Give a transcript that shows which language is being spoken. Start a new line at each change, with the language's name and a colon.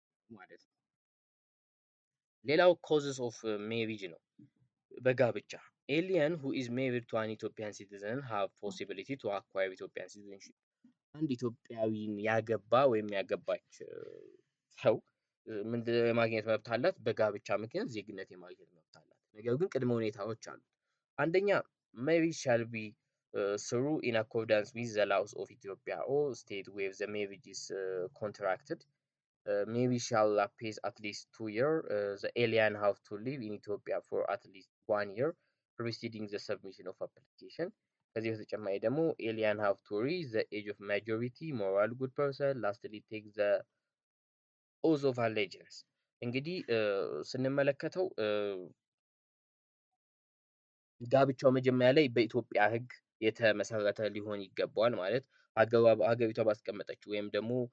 Amharic: ማለት ነው። ሌላው ኮዝስ ኦፍ ሜሪጅ ነው። በጋብቻ
English: ኤሊየን ሁ ኢዝ ሜሪድ ቱ አን ኢትዮጵያን ሲቲዘን ሃቭ ፖሲቢሊቲ ቱ አኳየር ኢትዮጵያን ሲቲዘንሺፕ።
Amharic: አንድ ኢትዮጵያዊን ያገባ ወይም ያገባች ሰው ምን የማግኘት መብት አላት? በጋብቻ ምክንያት ዜግነት የማግኘት መብት አላት። ነገር ግን ቅድመ ሁኔታዎች አሉት። አንደኛ
English: marriage shall be through in accordance with the laws of Ethiopia or state where the marriage is contracted. Maybe shall lapse at least 2 years. The alien have to live in Ethiopia for at least 1 year preceding the submission of application.
Amharic: ከዚህ በተጨማሪ ደግሞ
English: alien have to reach the age of majority, moral good person, lastly take the oath of allegiance።
Amharic: እንግዲህ ስንመለከተው ጋብቻው መጀመሪያ ላይ በኢትዮጵያ ሕግ የተመሰረተ ሊሆን ይገባዋል። ማለት ሀገሪቷ ባስቀመጠችው ወይም ደግሞ